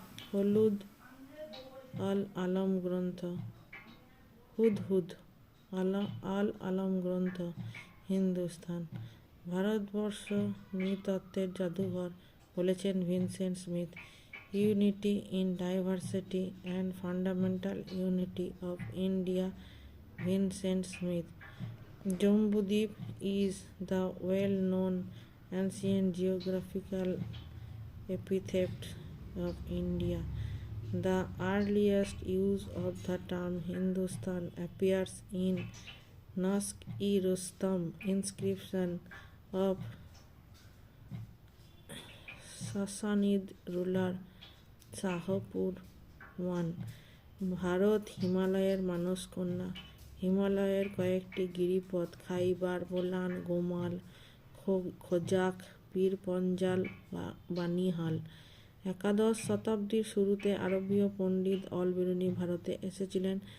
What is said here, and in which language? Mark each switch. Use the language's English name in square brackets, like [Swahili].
[Bangla] হলুদ আল আলম গ্রন্থ। হুদহুদ আল আলম গ্রন্থ। হিন্দুস্তান। ভারতবর্ষ নৃতত্ত্বের জাদুঘর বলেছেন Vincent Smith. [English] Unity in diversity and fundamental unity of India, Vincent Smith. Jambudvipa is the well-known ancient geographical epithet of India. The earliest use of the term Hindustan appears in Naqsh-e-Rustam inscription of Sassanid ruler Shahpur I. [Bangla] Bharat হিমালয়ের মানসকন্যা। হিমালয়ের কয়েকটি গিরিপথ খাইবার, বোলান, গোমাল, খোজাক, পীর পঞ্জাল, বানিহাল। একাদশ শতাব্দীর শুরুতে আরবীয় পণ্ডিত all Biruni ভারতে এসেছিলেন।